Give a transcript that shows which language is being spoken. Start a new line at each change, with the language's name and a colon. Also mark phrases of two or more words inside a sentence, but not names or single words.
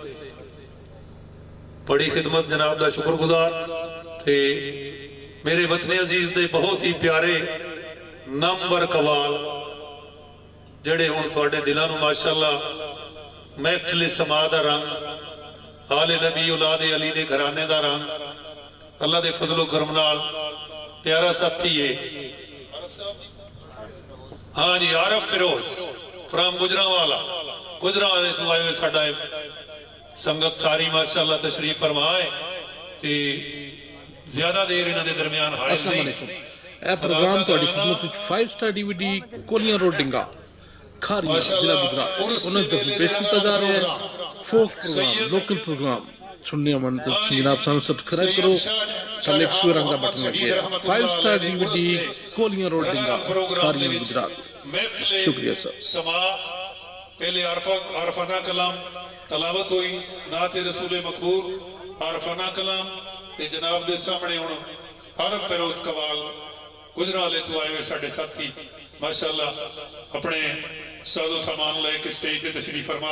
Punjabi: ਬੜੀ ਖ਼ਿਦਮਤ ਜਨਾਬ ਦਾ ਸ਼ੁਕਰਗੁਜ਼ਾਰ ਤੇ ਮੇਰੇ ਵਤਨ ਅਜ਼ੀਜ਼ ਦੇ ਬਹੁਤ ਹੀ ਪਿਆਰੇ ਨੰਬਰ ਕਵਾਲ ਜੇੜ੍ਹੇ ਹੁਣ ਤੁਹਾਡੇ ਦਿਲਾਂ ਨੂੰ ਮਾਸ਼ਾਅੱਲਾ ਮਹਿਫ਼ਿਲ ਸਮਾ ਦਾ ਰੰਗ ਆਲੇ ਨਬੀ ਔਲਾਦ ਅਲੀ ਦੇ ਘਰਾਣੇ ਦਾ ਰੰਗ ਅੱਲਾਹ ਦੇ ਫ਼ਜ਼ਲੋ ਕਰਮ ਨਾਲ ਪਿਆਰਾ ਸਾਥੀ ਹੈ। ਹਾਂ ਜੀ ਆਰਫ਼ ਫ਼ਿਰੋਜ਼ ਫ਼੍ਰਾਮ ਗੁਜਰਾਂਵਾਲਾ ਗੁਜਰਾਂਵਾਲੇ ਤੋ ਆਏ ਹੋਏ ਸਾਡਾ ਸੰਗਤ ਸਾਰੀ ਮਾਸ਼ਾਅੱਲਾ ਤਸ਼ਰੀਫ਼ ਫ਼ਰਮਾਏ ਤੇ ਜ਼ਿਆਦਾ ਦੇਰ ਇਨ੍ਹਾਂ ਦੇ ਦਰਮਿਆਨ ਹਾਜ਼ਰ ਨਹੀਂ। ਇਹ ਪ੍ਰੋਗਰਾਮ ਤੁਹਾਡੀ ਖਿਦਮਤ ਵਿੱਚ 5 ਸਟਾਰ DVD ਕੋਲੀਆਂ ਰੋਡ ਡਿੰਗਾ ਖਾਰੀਆਂ ਜ਼ਿਲ੍ਹਾ ਗੁਜਰਾਤ ਉਹਨਾਂ ਦੇ ਪੇਸ਼ ਕੀਤਾ ਜਾ ਰਿਹਾ ਹੈ। ਫੋਕ ਪ੍ਰੋਗਰਾਮ ਲੋਕਲ ਪ੍ਰੋਗਰਾਮ ਸੁਣਨੇ ਹੋਣ ਤਾਂ ਜਨਾਬ ਸਾਨੂੰ ਸਬਸਕ੍ਰਾਈਬ ਕਰੋ। ਥੱਲੇ ਇੱਕ ਸੂਏ ਰੰਗ ਦਾ ਬਟਨ ਲੱਗਿਆ ਹੈ। 5 ਸਟਾਰ DVD ਕੋਲੀਆਂ ਰੋਡ ਡਿੰਗਾ ਖਾਰੀਆਂ ਗੁਜਰਾਤ। ਸ਼ੁਕਰੀਆ ਸਰ। ਸਮਾ ਪਹਿਲੇ ਆਰਫ਼ਾਨਾ ਕਲਾਮ ਤਲਾਵਤ ਹੋਈ ਨਾਤੇ ਰਸੂਲ ਮਕਬੂਲ ਆਰਫ਼ਾਨਾ ਕਲਾਮ ਤੇ ਜਨਾਬ ਦੇ ਸਾਹਮਣੇ ਹੁਣ ਆਰਫ਼ ਫ਼ਿਰੋਜ਼ ਕਵਾਲ ਗੁਜਰਾਂਵਾਲੇ ਤੋ ਆਏ ਹੋਏ ਸਾਡੇ ਸਾਥੀ ਮਾਸ਼ਾਅੱਲਾ ਅਪਨੇ ਸਾਜ਼ੋ ਸਾਮਾਨ ਲੇਕੇ ਸਟੇਜ ਪੇ ਤਸ਼ਰੀਫ਼ ਫ਼ਰਮਾ।